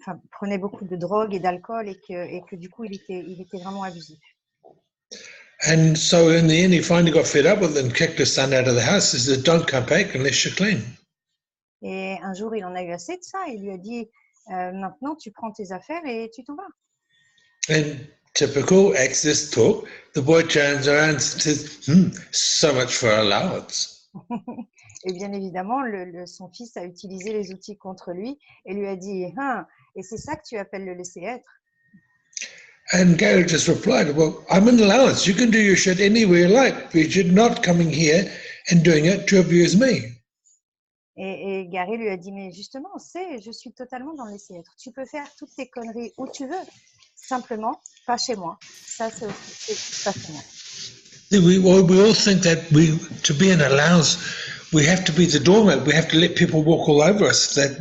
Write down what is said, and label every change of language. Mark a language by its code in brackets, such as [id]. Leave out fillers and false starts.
[fr] prenait beaucoup de drogue et d'alcool et que du coup, il était vraiment abusif. [en] And so in the end, he finally got fed up with it and kicked his son out of the house. He said, "Don't come back unless you're clean." [fr] Et un jour, il en a eu assez de ça. Il lui a dit, maintenant, tu prends tes affaires et tu t'en vas. [en] And typical Access talk, the boy turns around and says, "So much for allowance." [fr] Et bien évidemment, son fils a utilisé les outils contre lui et lui a dit, et c'est ça que tu appelles le laisser être? [en] And Gary just replied, "Well, I'm an allowance. You can do your shit anywhere you like, but you're not coming here and doing it to abuse me." [fr] Et Gary lui a dit, mais justement, je suis totalement dans le laisser être. Tu peux faire toutes tes conneries où tu veux, simplement pas chez moi. Ça, c'est pas chez moi. [en] We all think that to be an allowance, we have to be the doormat. We have to let people walk all over us.